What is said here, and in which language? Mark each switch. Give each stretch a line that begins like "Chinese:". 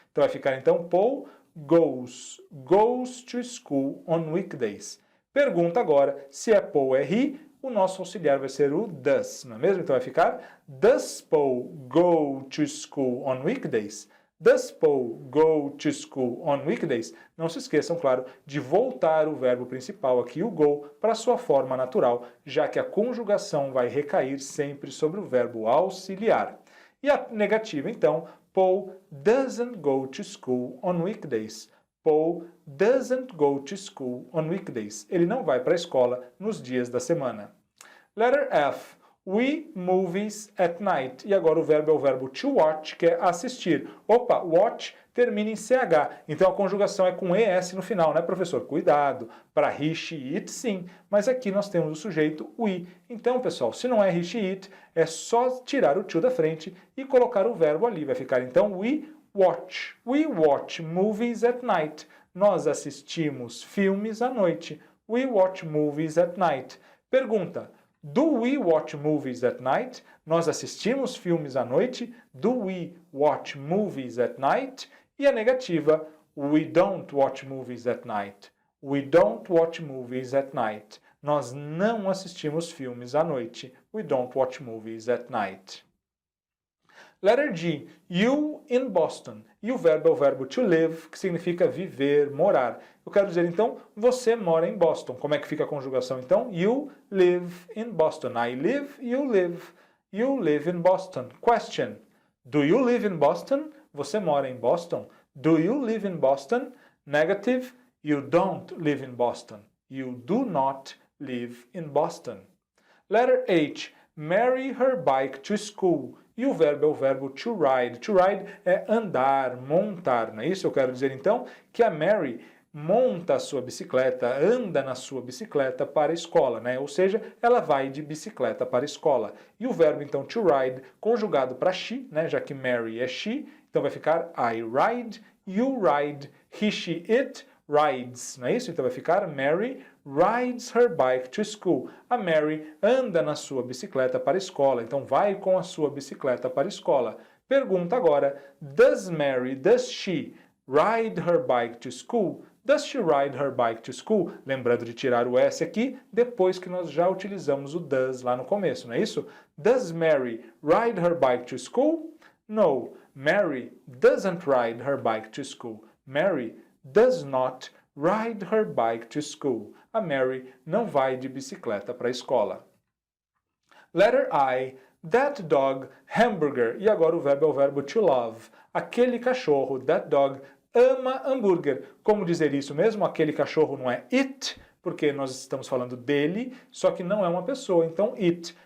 Portuguese: Então vai ficar então,
English: Paul goes to school on weekdays.
Portuguese: Pergunta agora, se é Paul é he, o nosso auxiliar vai ser o does, não é mesmo? Então vai ficar,
English: does Paul go to school on weekdays? Does Paul go to school on weekdays?
Portuguese: Não se esqueçam, claro, de voltar o verbo principal aqui, o go, para sua forma natural, já que a conjugação vai recair sempre sobre o verbo auxiliar. E a negativa, então,
English: Paul doesn't go to school on weekdays. Paul doesn't go to school on weekdays.
Portuguese: Ele não vai para a escola nos dias da semana.
English: Letter F. We movies at night.
Portuguese: E agora o verbo é o verbo
English: to watch,
Portuguese: que é assistir. Opa, watch termina em CH. Então a conjugação é com ES no final, né, professor? Cuidado. Para he, she, it, sim. Mas aqui nós temos o sujeito we. Então, pessoal, se não é he, she, it, é só tirar o to da frente e colocar o verbo ali. Vai ficar então
English: we watch. We watch movies at night.
Portuguese: Nós assistimos filmes à noite.
English: We watch movies at night. Pergunta. Do we watch movies at night?
Portuguese: Nós assistimos filmes à noite?
English: Do we watch movies at night?
Portuguese: E a negativa,
English: we don't watch movies at night. We don't watch movies at night.
Portuguese: Nós não assistimos filmes à noite.
English: We don't watch movies at night. Letter G, you in Boston.
Portuguese: E o verbo é o verbo
English: to live,
Portuguese: que significa viver, morar. Eu quero dizer, então, você mora em Boston. Como é que fica a conjugação, então?
English: You live in Boston. I live, you live. You live in Boston. Question. Do you live in Boston?
Portuguese: Você mora em Boston?
English: Do you live in Boston? Negative. You don't live in Boston. You do not live in Boston. Letter H. Marry her bike to school.
Portuguese: E o verbo é o verbo
English: to ride. To ride
Portuguese: é andar, montar, não é isso? Eu quero dizer, então, que a Mary monta a sua bicicleta, anda na sua bicicleta para a escola, né? Ou seja, ela vai de bicicleta para a escola. E o verbo, então,
English: to ride,
Portuguese: conjugado para she, né? Já que Mary é she, então vai ficar
English: I ride, you ride, he, she, it rides,
Portuguese: não é isso? Então vai ficar
English: Mary rides her bike to school.
Portuguese: A Mary anda na sua bicicleta para a escola, então vai com a sua bicicleta para a escola. Pergunta agora,
English: does she ride her bike to school? Does she ride her bike to school?
Portuguese: Lembrando de tirar o S aqui, depois que nós já utilizamos o does lá no começo, não é isso?
English: Does Mary ride her bike to school? No, Mary doesn't ride her bike to school. Mary does not ride her bike to school.
Portuguese: A Mary não vai de bicicleta para a escola.
English: Letter I, that dog, hamburger.
Portuguese: E agora o verbo é o verbo
English: to love.
Portuguese: Aquele cachorro,
English: that dog,
Portuguese: ama hambúrguer. Como dizer isso mesmo? Aquele cachorro não é it, porque nós estamos falando dele, só que não é uma pessoa, então it.